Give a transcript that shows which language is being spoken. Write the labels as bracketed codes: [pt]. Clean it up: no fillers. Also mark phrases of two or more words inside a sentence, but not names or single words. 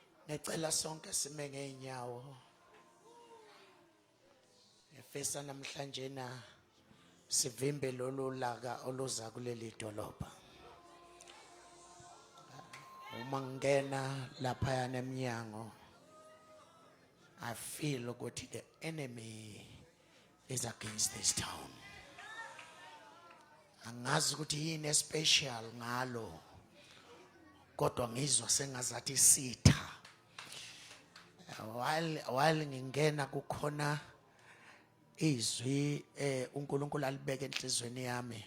[zu] Ngicela sonke sime ngeenyawo. Efesa namhlanje na sivimbe lolu laka oluza kuleli dolobha. Uma ngena lapha eminyango, [en] I feel ukuthi the enemy is against this town. [zu] Angazi ukuthi yini especial ngalo, kodwa ngizwa sengazathi sitha. While ngingena kukhona izwi uNkulunkulu alibeke enhlizweni yami.